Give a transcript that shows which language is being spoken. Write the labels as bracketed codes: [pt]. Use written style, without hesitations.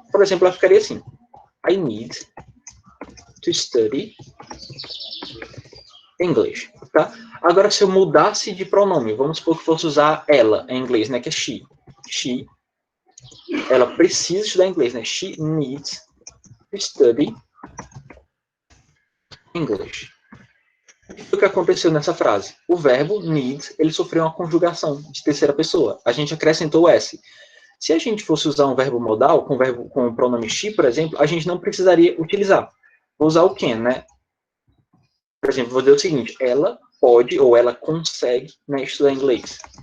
[pt] Por exemplo, ela ficaria assim, [en] I need to study English, [pt] tá? Agora, se eu mudasse de pronome, vamos supor que fosse usar ela em inglês, né, que é she. She, ela precisa estudar inglês, né? [en] She needs to study English. [pt] O que aconteceu nessa frase? O verbo need, ele sofreu uma conjugação de terceira pessoa. A gente acrescentou o S. Se a gente fosse usar um verbo modal, com o pronome she, por exemplo, a gente não precisaria utilizar. Vou usar o can, né? Por exemplo, vou dizer o seguinte, ela pode ou ela consegue, né, estudar inglês.